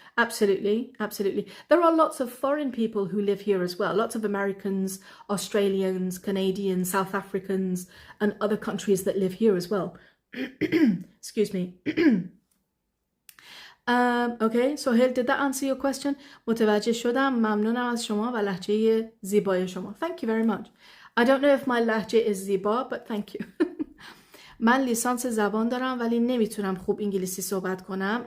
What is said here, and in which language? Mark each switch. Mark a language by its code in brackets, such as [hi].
[en] Absolutely, absolutely. There are lots of foreign people who live here as well. Lots of Americans, Australians, Canadians, South Africans, and other countries that live here as well. Excuse me. Okay, Sohail, did that answer your question? [fa] متوجه شدم. ممنونم از شما و لهجه زیبای شما. [en] Thank you very much. I don't know if my [fa] لهجه [en] is [fa] زیبا, [en] but thank you. [fa] من لیسانس زبان دارم ولی نمیتونم خوب انگلیسی صحبت کنم.